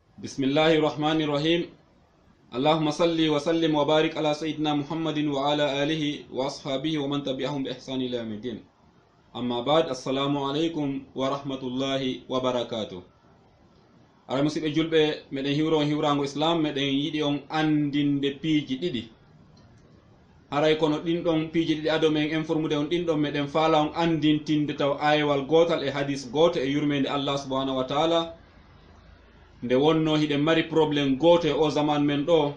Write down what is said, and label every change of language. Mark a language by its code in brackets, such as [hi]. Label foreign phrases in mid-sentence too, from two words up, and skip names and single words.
[ar] بسم الله الرحمن الرحيم. اللهم صل وسلم وبارك على سيدنا محمد وعلى آله وأصحابه ومن تبعهم بإحسان إلى يوم الدين. أما بعد، السلام عليكم ورحمة الله وبركاته. [ff] ara musidɓe julɓe, meɗen hiwrango islam, meɗen yiɗi on andinde piiji ɗiɗi. haray kono ɗinɗon piiji ɗiɗi ado men informude on ɗinɗon meɗen faala on andintinde taw ayewal gotal e hadis goto e yurmede [ar] الله سبحانه وتعالى, [ff] nde wonno hiɗen mari probléme goto e o zaman men ɗo.